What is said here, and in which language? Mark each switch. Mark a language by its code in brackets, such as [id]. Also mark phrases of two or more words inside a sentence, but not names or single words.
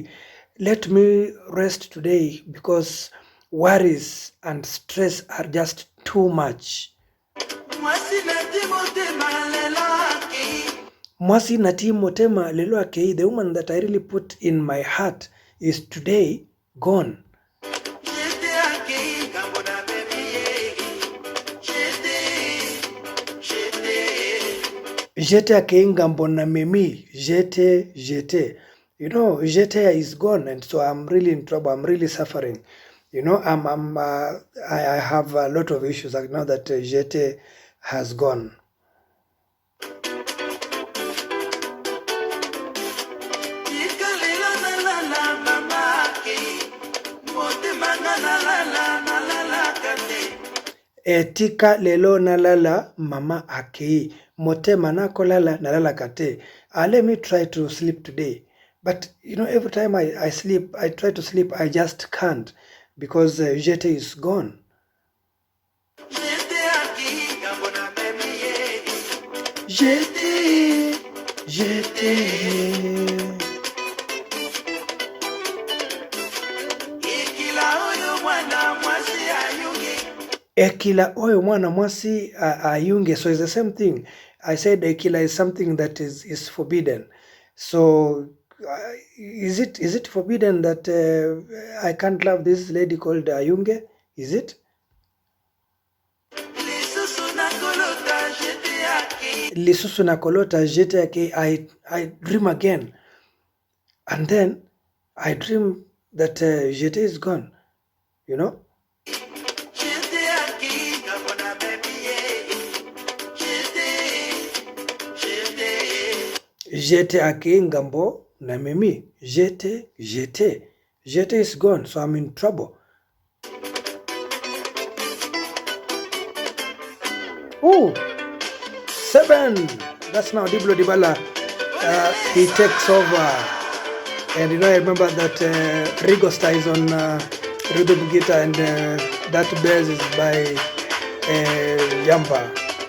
[en] Let me rest today because worries and stress are just too much. [ln] Mwasi nati motema lelo akei. [en] The woman that I really put in my heart is today gone. [ln] Jete akeingambo na mimi, jete. [en] You know, jete is gone, and so I'm really in trouble. I'm really suffering. You know, I have a lot of issues. I know that jete has gone. [ln] Etika lelo nalala mama akei, motema nakolala nalala kate. [en] Let me try to sleep today. But you know, every time I sleep, I try to sleep, I just can't because Jete is gone. Jete. [ln] Ekila oyo mwana mwasi ayunge. [en] So it's the same thing. I said ekila is something that is forbidden. So is it forbidden that I can't love this lady called Ayunge? Is it? [ln] Lisusu na kolota jete yake. [en] I dream again, and then I dream that jete is gone. You know. [ln] Jete ake ngambo na mimi. Jete. [en] Jete is gone, so I'm in trouble. Oh, 7. That's now Diblo Dibala. He takes over. And you know, I remember that Rigo Star is on rhythm guitar, and that bass is by Yamba.